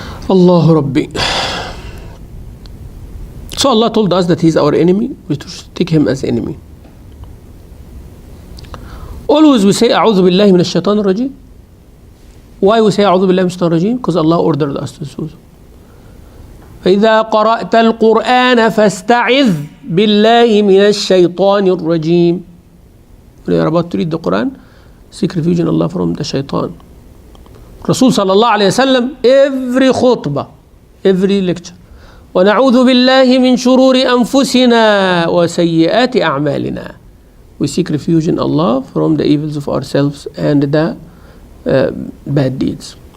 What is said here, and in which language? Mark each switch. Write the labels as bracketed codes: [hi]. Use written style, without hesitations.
[en] Allahu Rabbi. So Allah told us that He's our enemy. We should take Him as enemy. Always we say, A'udhu billahi minash shaitan rajim. Why we say [ar] أعوذ بالله من الشيطان الرجيم? [en] Because Allah ordered us to do so. [ar] فإذا قرأت القرآن فاستعذ بالله من الشيطان الرجيم. [en] When you are about to read the Quran, seek refuge in Allah from the shaitan. Rasul sallallahu alayhi wa sallam, every khutbah, every lecture, [ar] ونعوذ بالله من شرور أنفسنا وسيئات أعمالنا. [en] We seek refuge in Allah from the evils of ourselves and the bad deeds.